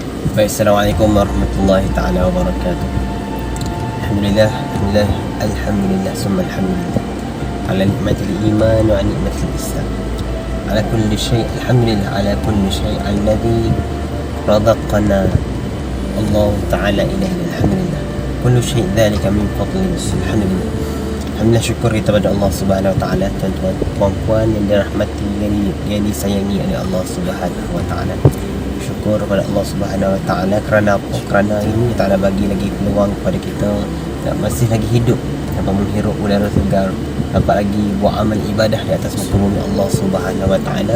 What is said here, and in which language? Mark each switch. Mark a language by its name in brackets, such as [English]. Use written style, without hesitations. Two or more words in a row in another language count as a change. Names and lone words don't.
[Malay] Baik, [Arabic] السلام عليكم ورحمة الله تعالى وبركاته. الحمد لله، الحمد لله، الحمد لله، ثم الحمد لله على نعمة الإيمان ونعمة الإسلام، على كل شيء، الحمد لله على كل شيء الذي رزقنا الله تعالى إليه. الحمد لله، كل شيء ذلك من فضل الله. الحمد لله، الحمد لله, [Malay] syukur kita pada Allah [Arabic] سبحانه وتعالى. [Malay] Tuan-tuan, puan-puan yang dirahmati, yang disayangi oleh Allah [Arabic] سبحانه وتعالى, [Malay] syukur kepada Allah [Arabic] سبحانه وتعالى. [Malay] Kerana apa? Kerana ini Taala bagi lagi peluang kepada kita nak masih lagi hidup, dapat menghirup udara segar, dapat lagi buat amal ibadah di atas muka bumi Allah [Arabic] سبحانه وتعالى.